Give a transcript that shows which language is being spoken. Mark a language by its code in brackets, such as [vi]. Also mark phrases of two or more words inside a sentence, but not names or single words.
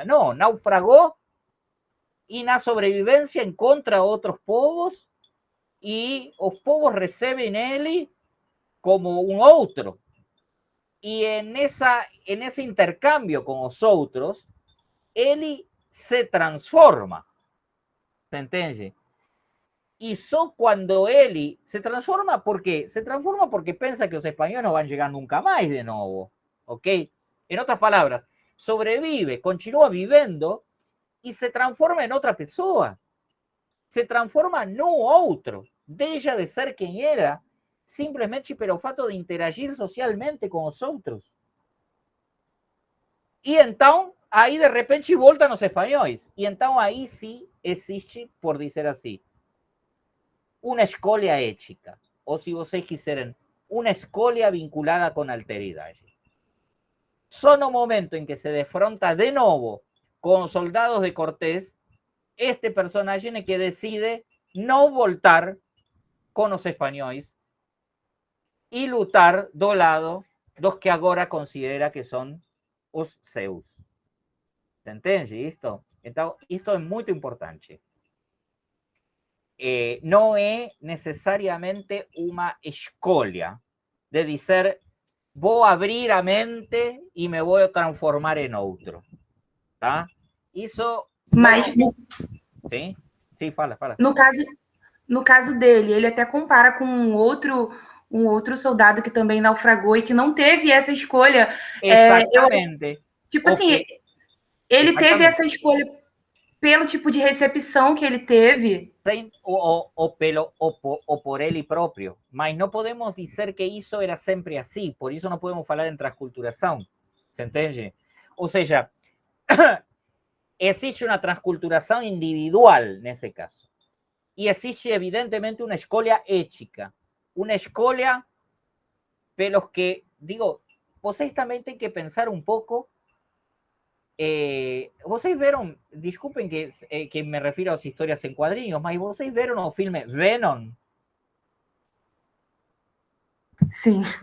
[pt] Não, naufragou e na sobrevivência encontra outros povos e os povos recebem ele como um outro. E nesse intercâmbio com os outros, ele se transforma. [es] ¿Se entiende? Y só cuando él se transforma, ¿por qué? Se transforma porque piensa que los españoles no van a llegar nunca más de nuevo. ¿Ok? En otras palabras, sobrevive, continúa viviendo y se transforma en otra persona. Se transforma no otro. Deja de ser quien era, simplemente por el [pt] fato de interagir [es] socialmente con los otros. Y entonces, ahí de repente voltan los españoles. Y entonces ahí sí existe, por decir así, una escolia ética, o si [pt] vocês quiserem, [es] una escolia vinculada con alteridade. Só no momento en que se defronta de nuevo con soldados de Cortés, este personaje es que decide no voltar con los españoles y [pt] lutar do lado dos que agora considera que son os seus. ¿Se entende isto? Então, isto é muito importante. [es] No es necesariamente una escolia de decir voy a abrir a mente y me voy a transformar en otro. [pt] Tá? Isso. Mas. Sim? Sim, fala. No caso dele, ele até compara com um outro soldado que também naufragou e que não teve essa escolha. Exatamente. Tipo assim, ele teve essa escolha pelo tipo de recepção que ele teve. O por ele próprio. Mas não podemos dizer que isso era sempre assim. Por isso não podemos falar em transculturação. ¿Se entende? Ou seja, existe uma transculturação individual nesse caso. [es] Y existe evidentemente una escolia ética. Una escolia [pt] pelos que, digo, vocês também têm que pensar um pouco. Vocês viram, desculpen que me refiro às histórias em quadrinhos, mas vocês viram o filme Venom? Sim.